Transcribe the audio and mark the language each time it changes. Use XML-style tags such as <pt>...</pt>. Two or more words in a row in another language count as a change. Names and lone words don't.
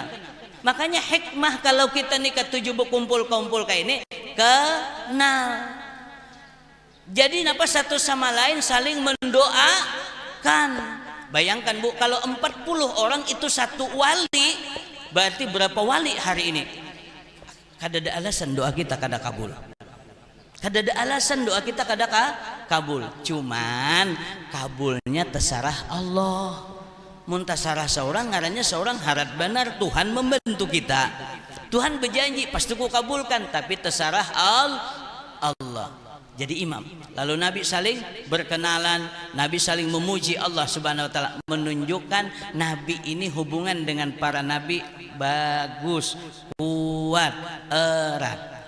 <id>Makanya hikmah kalau kita nih ketujuh berkumpul-kumpul kayak ini, kenal. Jadi napa satu sama lain saling mendoakan. Bayangkan Bu, kalau 40 orang itu satu wali, berarti berapa wali hari ini?</id> <bjn>Kada ada alasan doa kita kada kabul. Kada ada alasan doa kita kada kabul.</bjn> <id>Cuman kabulnya terserah Allah.</id> <bjn>Mun terserah seorang, ngarannya seorang harap benar Tuhan membantu kita.</bjn> <id>Tuhan berjanji pasti ku kabulkan, tapi terserah Allah. Jadi imam. Lalu Nabi saling berkenalan, Nabi saling memuji Allah</id> <ar>Subhanahu wa taala,</ar> <id>menunjukkan Nabi ini hubungan dengan para nabi bagus, kuat, erat.</id>